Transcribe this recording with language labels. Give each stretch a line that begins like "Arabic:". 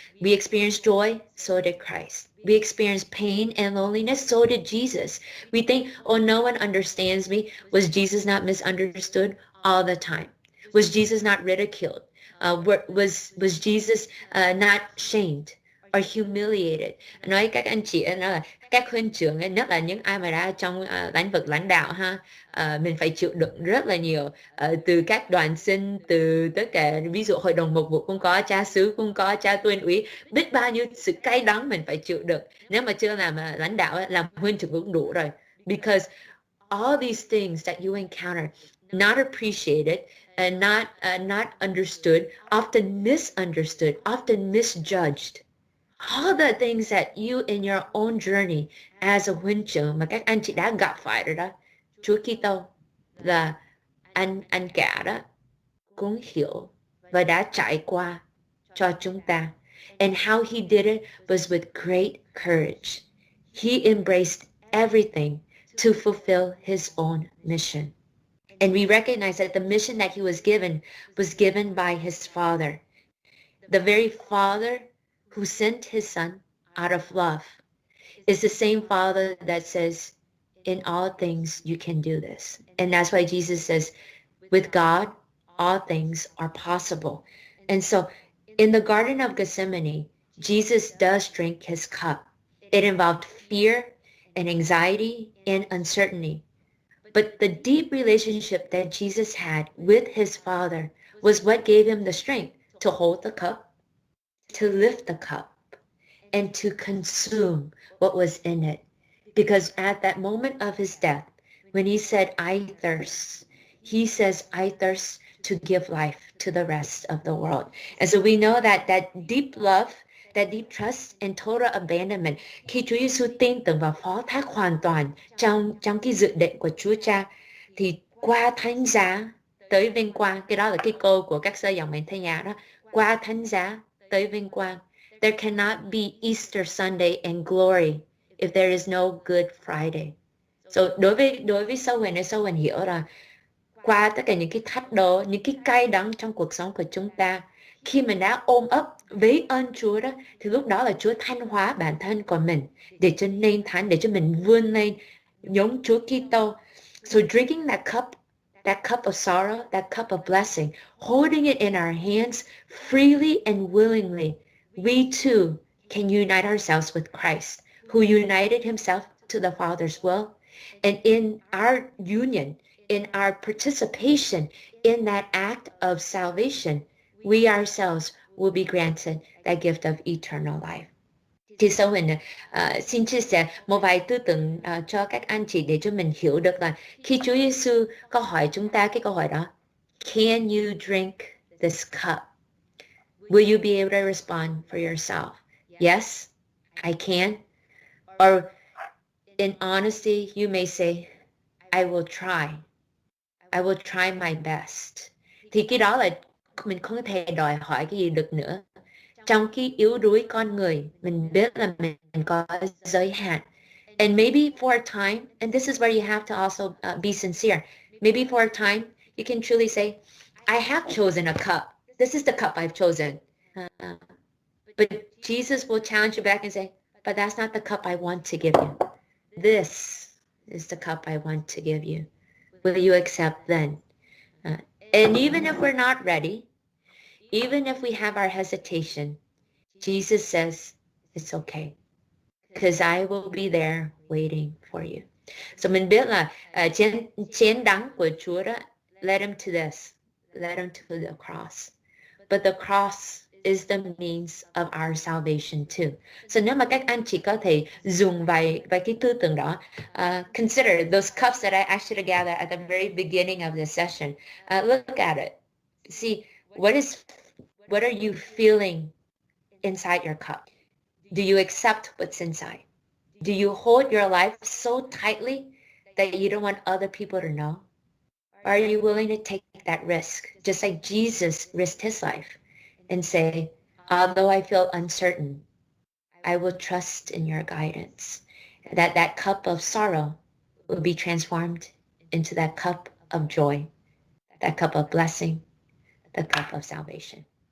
English: We experienced joy, so did Christ. We experienced pain and loneliness, so did Jesus. We think, oh, no one understands me. Was Jesus not misunderstood? All the time. Was Jesus not ridiculed? Was Jesus not shamed or humiliated?
Vietnamese: Nói các anh chị nói là các huynh trưởng, nhất là những ai mà đã trong lĩnh vực lãnh đạo ha, mình phải chịu đựng rất là nhiều, từ các đoàn sinh, từ tất cả, ví dụ hội đồng mục vụ cũng có, cha xứ cũng có, cha tuyên úy, biết bao nhiêu sự cay đắng mình phải chịu đựng. Nếu mà chưa làm lãnh đạo, làm huynh trưởng cũng đủ rồi.
English: Because all these things that you encounter, not appreciated, and not understood, often misunderstood, often misjudged. All the things that you in your own journey as a
Vietnamese: huynh trưởng mà các anh chị đã gặp phải rồi đó, Chúa Kitô là anh cả đó cũng hiểu và đã trải qua cho chúng ta.
English: And how he did it was with great courage. He embraced everything to fulfill his own mission. And we recognize that the mission that he was given by his Father. The very Father who sent his Son out of love is the same Father that says, in all things you can do this. And that's why Jesus says, with God, all things are possible. And so in the Garden of Gethsemane, Jesus does drink his cup. It involved fear and anxiety and uncertainty. But the deep relationship that Jesus had with his Father was what gave him the strength to hold the cup, to lift the cup, and to consume what was in it. Because at that moment of his death, when he said, I thirst, he says, I thirst to give life to the rest of the world. And so we know that that deep love, that deep trust and total abandonment,
Vietnamese: khi Chúa Giêsu tin tưởng và phó thác hoàn toàn trong cái dự định của Chúa Cha, thì qua thánh giá tới vinh quang, cái đó là cái câu của các sơ dòng mệnh Thánh Nhà đó, qua thánh giá tới vinh quang.
English: There cannot be Easter Sunday and glory if there is no Good Friday.
Vietnamese: So đối với sâu huỳnh hiểu là qua tất cả những cái thách đố, những cái cay đắng trong cuộc sống của chúng ta, khi mình đã ôm ấp với ơn Chúa đó, thì lúc đó là Chúa thanh hóa bản thân của mình để cho nên thánh, để cho mình vươn lên giống Chúa Kitô.
English: So drinking that cup of sorrow, that cup of blessing, holding it in our hands freely and willingly, we too can unite ourselves with Christ, who united himself to the Father's will. And in our union, in our participation in that act of salvation, we ourselves will be granted that gift of eternal life.
Vietnamese: Thì sau mình xin chia sẻ một vài tư tưởng cho các anh chị để cho mình hiểu được là khi Chúa Giêsu có hỏi chúng ta cái câu hỏi đó,
English: can you drink this cup? Will you be able to respond for yourself? Yes, I can. Or in honesty, you may say, I will try. I will try my best.
Vietnamese: Thì cái đó là mình không thể đòi hỏi cái gì được nữa. Trong cái yếu đuối con người, mình biết là mình có giới hạn.
English: And maybe for a time, and this is where you have to also be sincere. Maybe for a time, you can truly say, I have chosen a cup. This is the cup I've chosen. But Jesus will challenge you back and say, but that's not the cup I want to give you. This is the cup I want to give you. Will you accept then? And even if we're not ready, even if we have our hesitation, Jesus says, it's okay. Because I will be there waiting for you.
Vietnamese: So mình biết là chén đắng của Chúa đó,
English: led him to this. Led him to the cross. But the cross is the means of our salvation too. So
Vietnamese: nếu mà các anh chị có thể dùng vài cái tư tưởng đó,
English: consider those cups that I actually gathered at the very beginning of this session. Look at it. See, what are you feeling inside your cup? Do you accept what's inside? Do you hold your life so tightly that you don't want other people to know? Or are you willing to take that risk, just like Jesus risked his life, and say, although I feel uncertain, I will trust in your guidance, that cup of sorrow will be transformed into that cup of joy, that cup of blessing, the cup of salvation.